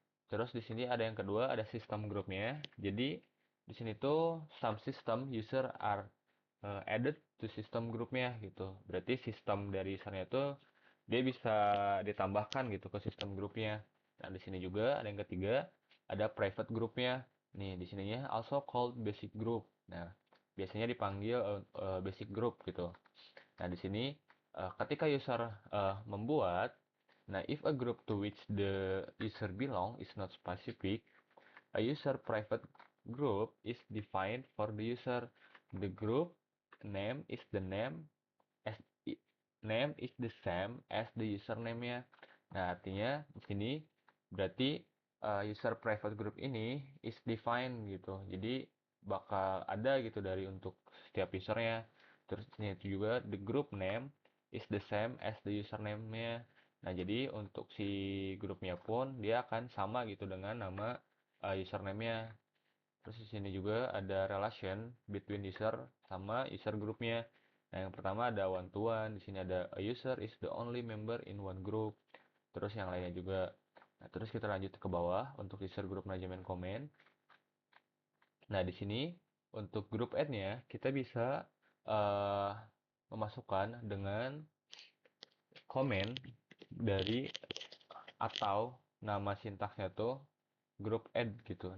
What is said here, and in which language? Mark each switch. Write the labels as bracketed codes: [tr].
[id] Terus di sini ada yang kedua, ada system groupnya. Jadi di sini tuh [en] some system user are added to system [id] groupnya gitu. Berarti sistem dari usernya itu dia bisa ditambahkan gitu ke sistem grupnya. Nah, di sini juga ada yang ketiga, ada private groupnya. Nih, di sininya [en] also called basic group. [id] Nah, biasanya dipanggil basic group gitu. Nah, di sini ketika user membuat, nah [en] if a group to which the user belong is not specific, a user private group is defined for the user. The group name is the name as name is the same as the username-nya. [id] Nah, artinya di sini berarti user private group ini [en] is defined [id] gitu. Jadi bakal ada gitu dari untuk setiap usernya. Terus ini juga [en] the group name is the same as the username-nya. [id] Nah, jadi untuk si grupnya pun dia akan sama gitu dengan nama username-nya. Terus di sini juga ada [en] relation between [id] user sama user grupnya. Nah, yang pertama ada one to one. Di sini ada [en] a user is the only member in one group. [id] Terus yang lainnya juga. Nah, terus kita lanjut ke bawah untuk user group management comment. Nah, di sini untuk group add-nya kita bisa uh, memasukkan dengan comment dari atau nama sintaksnya tuh group add gitu.